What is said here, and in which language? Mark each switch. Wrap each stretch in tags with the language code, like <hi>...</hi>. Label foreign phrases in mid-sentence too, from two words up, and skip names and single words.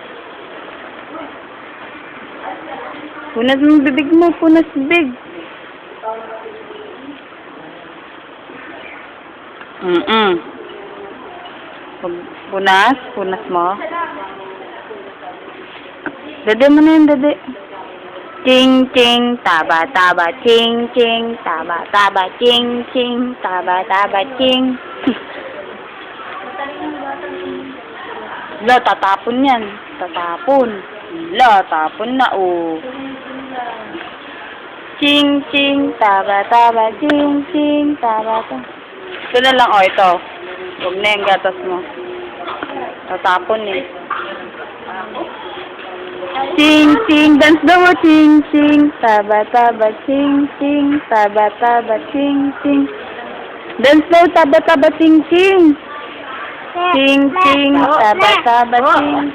<tl>Punas mo bibig mo. Punas bibig. Punas. Punas mo. Dede mo na yun, dede. Ching, ching, taba, taba, ching, ching, taba, taba, ching, ching, taba, taba, ching. La, tatapon yan. Tatapon. La, tapon na, oh. Ching, ching, taba, taba, ching, ching, taba, taba. Ito na lang, oh, ito. Huwag na yung gatas mo. Tatapon eh. Ching, ching, dance daw, ching, ching, taba, taba, ching, ching, taba, taba, ching, ching. Dance daw, taba, taba, ching, ching. Ching, ching, taba, taba, ching,</tl>